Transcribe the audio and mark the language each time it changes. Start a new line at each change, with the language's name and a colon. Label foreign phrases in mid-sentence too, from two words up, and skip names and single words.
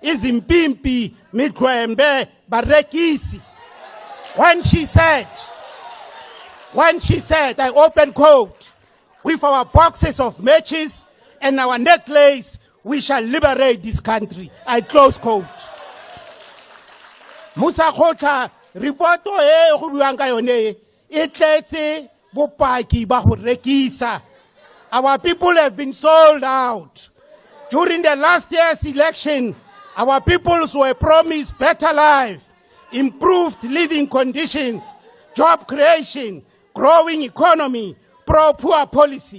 Zulu: Izimpimpi Mitwembe Barekisi.
English: When she said, when she said, I open quote, with our boxes of matches and our necklace, we shall liberate this country. I close quote.
Tswana: Musa Khota, reporto e go buang ka yone e tletse bopaki ba go rekisa.
English: Our people have been sold out. During the last year's election, our peoples were promised better life, improved living conditions, job creation, growing economy, pro-poor policy.